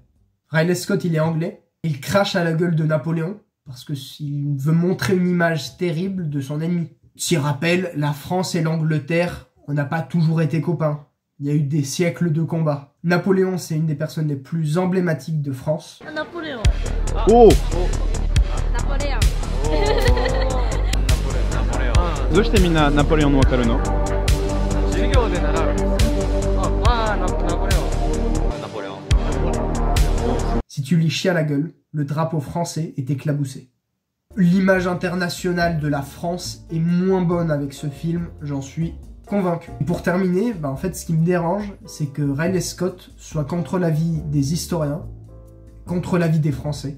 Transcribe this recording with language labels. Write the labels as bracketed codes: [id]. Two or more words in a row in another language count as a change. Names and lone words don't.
[fr] Ridley Scott, il est anglais, il crache à la gueule de Napoléon, parce qu'il veut montrer une image terrible de son ennemi. S'y rappelle, la France et l'Angleterre, on n'a pas toujours été copains. Il y a eu des siècles de combats. Napoléon, c'est une des personnes les plus emblématiques de France. Napoléon. Oh! Napoléon. [ja] どうしてみんなナポレオンわかるの？授業で習う。ナポレオン。 [fr] Si tu lis Chien à la gueule, le drapeau français est éclaboussé. L'image internationale de la France est moins bonne avec ce film, j'en suis convaincu. Et pour terminer, en fait, ce qui me dérange, c'est que Ridley Scott soit contre l'avis des historiens, contre l'avis des Français.